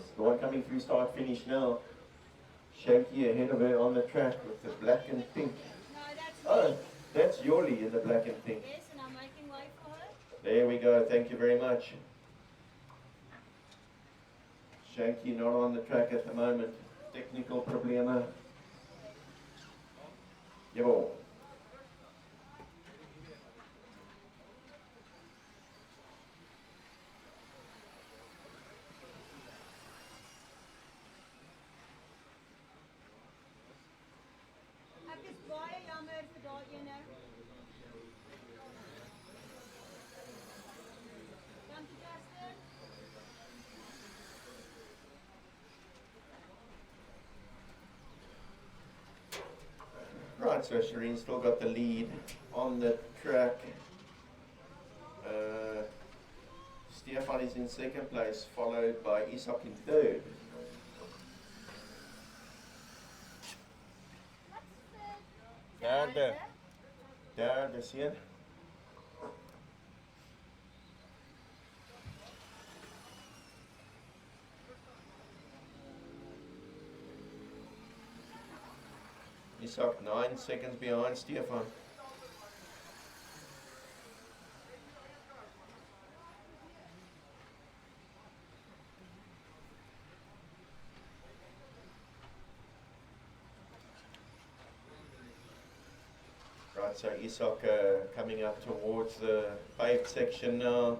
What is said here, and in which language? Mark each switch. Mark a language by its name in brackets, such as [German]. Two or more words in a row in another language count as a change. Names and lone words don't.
[English] The one coming through start finish now. Shanky ahead of her on the track with the black and pink. No, that's Oh, that's Yoli in the black and pink. Yes, and I'm making way for her. There we go, thank you very much. Shanky not on the track at the moment. Technical problema. Jawel. [Afrikaans] Ek is baie jammer vir daai ene. Dankie, Justin. [English] Right, so Shireen still got the lead on the track. Stefan is in second place, followed by Isak in third. [Afrikaans] Derde. Derde, seun. [English] Isak 9 seconds behind Stefan. Right, so Isak coming up towards the paved section now.